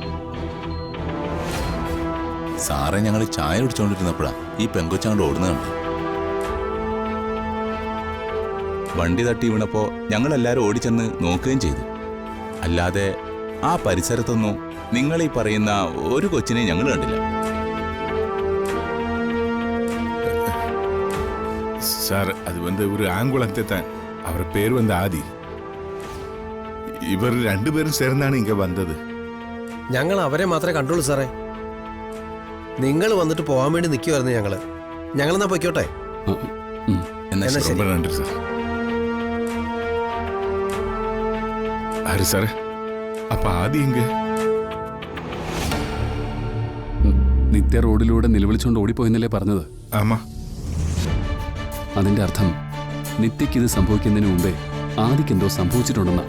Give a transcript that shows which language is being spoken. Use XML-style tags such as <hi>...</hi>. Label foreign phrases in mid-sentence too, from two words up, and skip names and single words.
<ml>സാറെ ഞങ്ങൾ ചായ കുടിച്ചോണ്ടിരുന്നപ്പോഴാ ഈ പെങ്കൊച്ചങ്ങോട്ട് ഓടുന്നുണ്ട്. വണ്ടി തട്ടി വീണപ്പോ ഞങ്ങളെല്ലാരും ഓടിച്ചെന്ന് നോക്കുകയും ചെയ്തു. അല്ലാതെ ആ പരിസരത്തൊന്നും നിങ്ങൾ ഈ പറയുന്ന ഒരു കൊച്ചിനെ ഞങ്ങൾ കണ്ടില്ല.</ml> <ta>சார், அது ஒரு ஆங்குளத்தை தான். அவர் பேர் ஆதி.</ta> <ml>ഇവർ രണ്ടുപേരും ചേർന്നാണ് ഇങ്ങ വന്നത്. ഞങ്ങൾ അവരെ മാത്രമേ കണ്ടുള്ളൂ സാറേ. നിങ്ങൾ വന്നിട്ട് പോകാൻ വേണ്ടി നിൽക്കുമായിരുന്നു ഞങ്ങളെന്നാ പൊയ്ക്കോട്ടെ.</ml> <ta>ரொம்ப நன்றி சார்.</ta> <ml>ആര് സാറേ? അപ്പൊ ആദ്യം ഇങ്ങ നിത്യ റോഡിലൂടെ നിലവിളിച്ചുകൊണ്ട് ഓടിപ്പോയെന്നല്ലേ പറഞ്ഞത്? ആമാ. അതിന്റെ അർത്ഥം നിത്യക്ക് ഇത് സംഭവിക്കുന്നതിന് മുമ്പേ ആദിക്കെന്തോ സംഭവിച്ചിട്ടുണ്ടെന്ന്.</ml>